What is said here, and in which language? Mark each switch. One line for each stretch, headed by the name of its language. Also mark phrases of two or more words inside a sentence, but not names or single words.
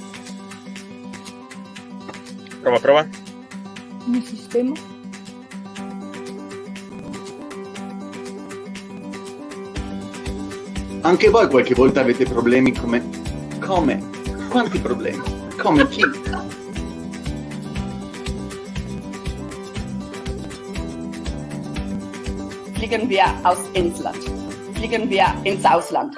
Italian: Prova. Mi sistemo. Anche voi qualche volta avete problemi come... Come? Quanti problemi? Come chi?
German: Fliegen wir aus Insland. Fliegen wir ins Ausland.